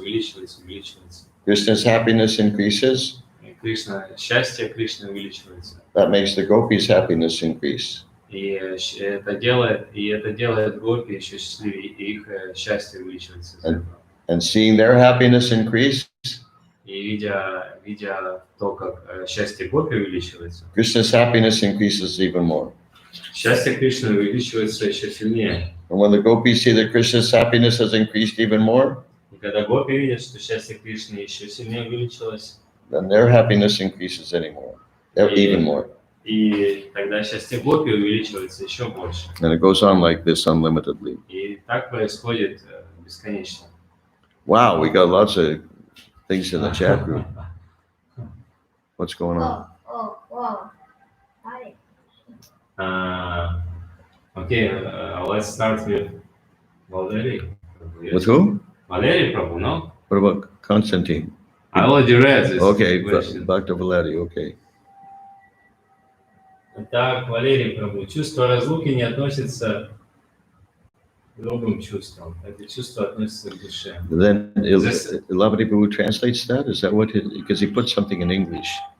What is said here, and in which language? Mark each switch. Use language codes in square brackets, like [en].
[en] Krishna's happiness increases. [ru] И счастье Кришны увеличивается. [en] That makes the gopis' happiness increase. [ru] И это делает гопи еще счастливее, и их счастье увеличивается. [en] And seeing their happiness increase, [ru] и видя то, как счастье гопи увеличивается, [en] Krishna's happiness increases even more. [ru] Счастье Кришны увеличивается еще сильнее. [en] And when the gopis see that Krishna's happiness has increased even more, [ru] и когда гопи видят, что счастье Кришны еще сильнее увеличилось, [en] then their happiness increases even more. [ru] И тогда счастье гопи увеличивается еще больше. [en] And it goes on like this unlimitedly. [ru] И так происходит бесконечно. [en] Wow, we got lots of things in the chat group. What's going on? Wow. Hi. Okay, let's start with Valery. With who? Valery Prabhu, no? What about Constantine? I already read this. Okay, back to Valery, okay. [ru] Так, Валерий Прабhu, чувство разлуки не относится другим чувствам. Это чувство относится к душе. [en] Then This- Ilavati Prabhu translates that? Is that what because he put something in English?